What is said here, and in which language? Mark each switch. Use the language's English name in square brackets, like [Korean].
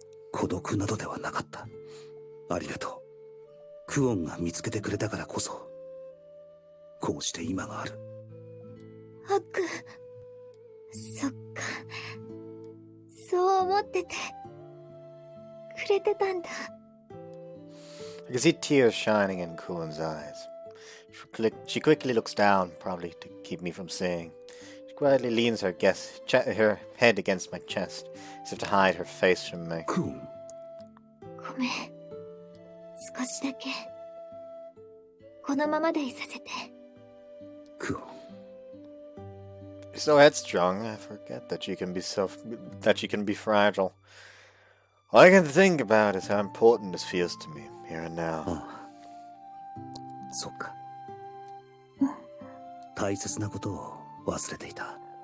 [Japanese] 孤独などではなかった。ありがとう。クオンが見つけてくれたからこそ通して今がある。ハック、そっか。そう思っててくれてたんだ。 [English] I can see tears shining in Kuon's eyes. She quickly looks down, probably to keep me from seeing. She quietly leans her her head against my chest, as if to hide her face from me. [Japanese] クオン、ごめん。少しだけこのままでいさせて。クオン。 [English] You're so headstrong, I forget that she can be fragile. All I can think about is how important this feels to me, here and now. [Japanese] ああ、そっか。大切なことを忘れていた。